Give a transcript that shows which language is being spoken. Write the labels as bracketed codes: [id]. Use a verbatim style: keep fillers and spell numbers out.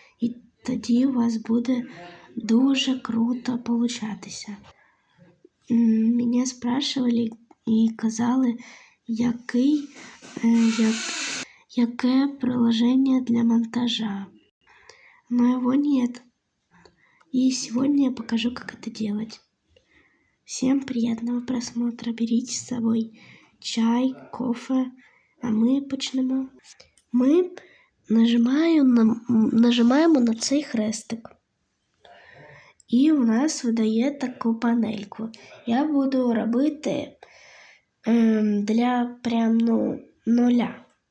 [uk] І тоді у вас буде дуже круто получатися. Мене спрашивали і казали, який, як, яке приложення для монтажа. [ru] Но его нет. И сегодня я покажу, как это делать. Всем приятного просмотра. Берите с собой чай, кофе. [uk] А ми почнемо. Ми нажимаємо на, нажимаємо на цей хрестик. І у нас видає таку панельку. Я буду робити ем, для прям, ну, нуля.